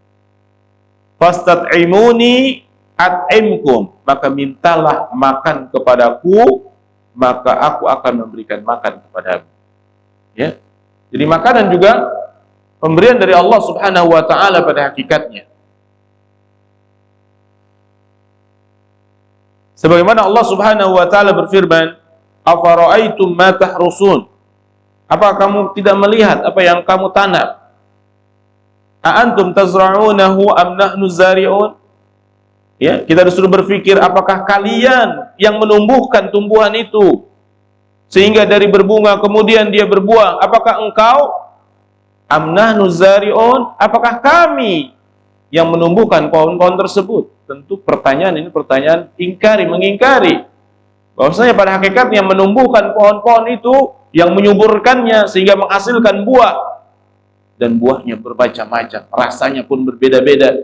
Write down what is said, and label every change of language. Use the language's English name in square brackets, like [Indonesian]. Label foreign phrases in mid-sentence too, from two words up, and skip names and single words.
[Arabic] فاستطعموني أطعمكم, [Indonesian] maka mintalah makan kepadaku, maka aku akan memberikan makan kepadamu. Ya. Jadi makanan juga pemberian dari Allah [Arabic] سبحانه وتعالى [Indonesian] pada hakikatnya. Sebagaimana Allah [Arabic] سبحانه وتعالى [Indonesian] berfirman, [Arabic] "أفرأيتم ما تحرثون?" [Indonesian] Apa kamu tidak melihat apa yang kamu tanam? [Arabic] أأنتم تزرعونه أم نحن الزارعون? [Indonesian] Ya, kita disuruh berpikir, apakah kalian yang menumbuhkan tumbuhan itu sehingga dari berbunga kemudian dia berbuah? Apakah engkau? [Arabic] أم نحن الزارعون? [Indonesian] Apakah kami yang menumbuhkan pohon-pohon tersebut? Tentu pertanyaan ini pertanyaan ingkari, mengingkari bahwasanya pada hakikatnya menumbuhkan pohon-pohon itu, yang menyuburkannya sehingga menghasilkan buah, dan buahnya bermacam-macam, rasanya pun berbeda-beda.